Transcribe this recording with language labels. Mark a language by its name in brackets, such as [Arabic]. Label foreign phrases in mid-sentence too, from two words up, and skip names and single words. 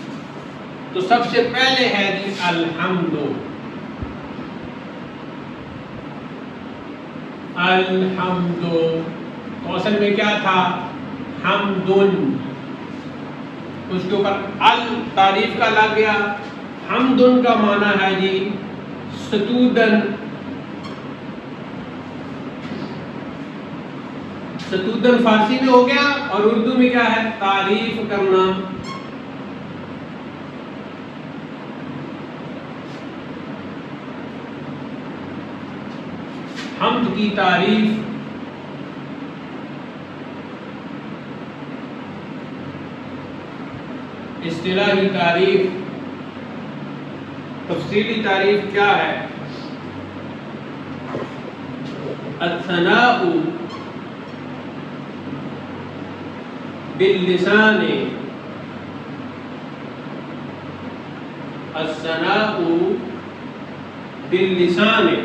[Urdu] تو سب سے پہلے ہے جی الحمد، الحمد، تو اصل میں کیا تھا؟ حمدن، اس کے اوپر تعریف کا لگ گیا۔ حمدن کا معنی ہے جی ستودن، ستودن فارسی میں ہو گیا، اور اردو میں کیا ہے؟ تعریف کرنا۔ حمد کی تعریف، اصطلاحی تعریف، تفصیلی تعریف کیا ہے؟ [Arabic] الثناء باللسان، الثناء باللسان